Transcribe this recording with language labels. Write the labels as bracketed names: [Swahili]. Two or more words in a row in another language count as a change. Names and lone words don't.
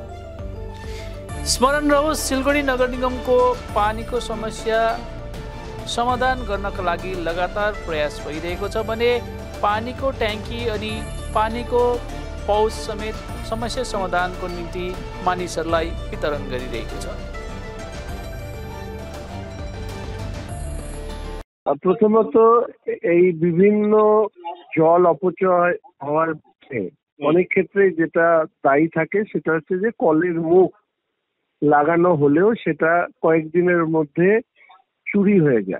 [Nepali] स्मरण रहोस्, सिलगढी नगर निगमको पानीको समस्या समाधान गर्नका लागि लगातार प्रयास भइरहेको छ भने पानीको ट्याङ्की अनि पानीको पौष समेत समस्या समाधानको निम्ति मानिसहरूलाई वितरण गरिरहेको छ। [Bangla] প্রথমত এই বিভিন্ন জল অপচয় হওয়ার অনেক ক্ষেত্রে যেটা দায়ী থাকে সেটা হচ্ছে যে কলের মুখ লাগানো হলেও সেটা কয়েকদিনের মধ্যে চুরি হয়ে যায়।